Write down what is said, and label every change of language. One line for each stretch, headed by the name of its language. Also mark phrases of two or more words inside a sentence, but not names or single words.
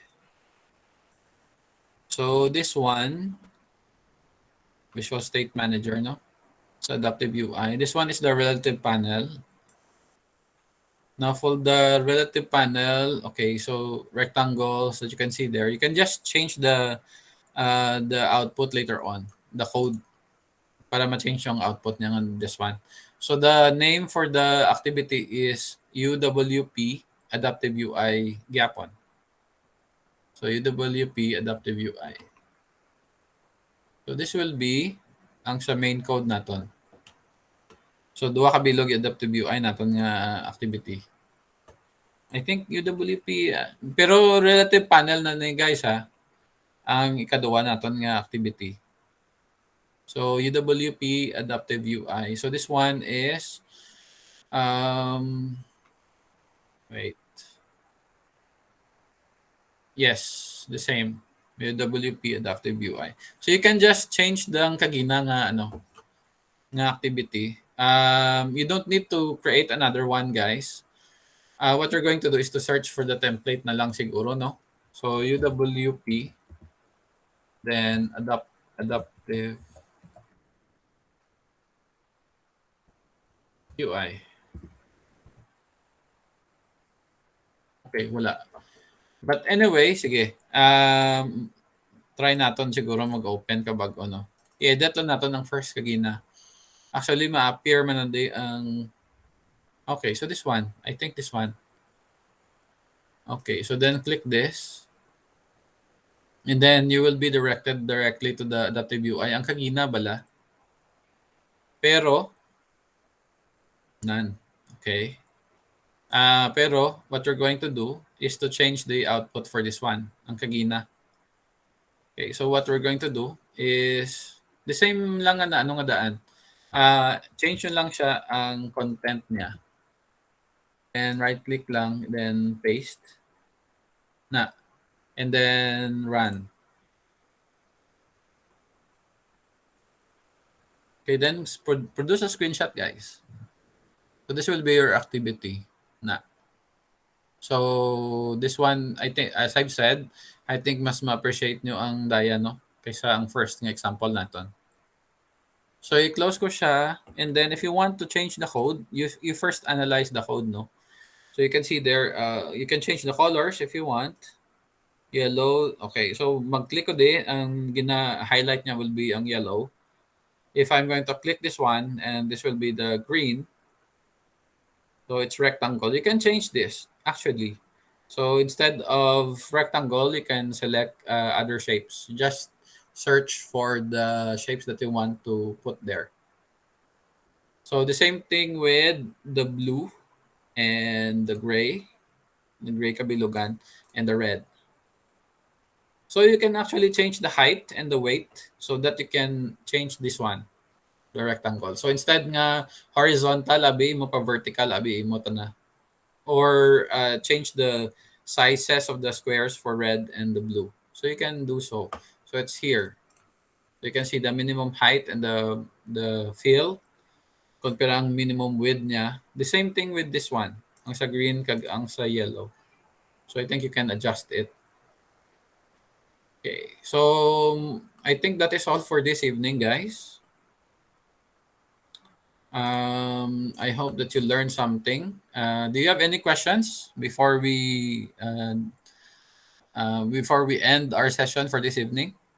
English: So this one, Visual State Manager, no? So adaptive UI. This one is the relative panel. Now for the relative panel, okay, so rectangles that you can see there, you can just change the output later on, the code,
Filipino: para ma-change yung output niya ng
English: this one. So the name for the activity is UWP Adaptive UI Gapon. So UWP Adaptive UI. So this will be
Hiligaynon: ang sa
English: main code naton.
Hiligaynon: So duha ka bilog adaptive UI naton nga activity.
English: I think UWP,
Hiligaynon: pero
English: relative panel
Hiligaynon: na ni guys ha, ang ikaduwa naton nga activity.
English: So UWP Adaptive UI. So this one is, wait. Yes, the same. UWP Adaptive UI. So you can just change the
Hiligaynon: kagina nga nga
English: activity. You don't need to create another one, guys. What we're going to do is to search for the template
Hiligaynon: na lang siguro, no?
English: So UWP, then adaptive UI.
Hiligaynon: Okay, wala.
English: But anyway, sige.
Filipino: Try natin siguro mag-open kabag no.
Hiligaynon: I-edit lang natin ang first kagina. Actually, ma-appear man ang
English: okay, so this one. I think this one. Okay, so then click this. And then you will be directed directly to the adaptive UI.
Hiligaynon: Ang kagina bala. Pero, none. Okay. Pero,
English: what you're going to do is to change the output for this one.
Hiligaynon: Ang kagina.
English: Okay, so what we're going to do is the same
Hiligaynon: lang nga nga daan. Change yun lang siya ang content niya.
English: And right-click lang, then paste. Na. And then run. Okay, then produce a screenshot, guys. So this will be your activity. Na. So this one, I think, as I've said, I think
Hiligaynon: mas ma-appreciate nyo ang daya,
English: no?
Hiligaynon: Kaysa ang first ng example natin. So i-close ko siya,
English: and then if you want to change the code, you first analyze the code, no? So you can see there, you can change the colors if you want. Yellow, okay. So
Hiligaynon: mag-click ko din, ang gina-highlight niya
English: will be ang yellow. If I'm going to click this one, and this will be the green, so it's rectangle. You can change this, actually. So instead of rectangle, you can select other shapes. Just search for the shapes that you want to put there. So the same thing with the blue and the gray kabilugan, and the red. So you can actually change the height and the weight so that you can change this one, the rectangle.
Hiligaynon: So instead nga horizontal, abi mo pa vertical, abi mo to na.
English: Or change the sizes of the squares for red and the blue. So you can do so. So it's here. So you can see the minimum height and the fill.
Hiligaynon: Kung ang minimum width niya.
English: The same thing with this one.
Hiligaynon: Ang sa green, kag ang sa yellow.
English: So I think you can adjust it. Okay. So I think that is all for this evening, guys. I hope that you learned something. Do you have any questions before we end our session for this evening?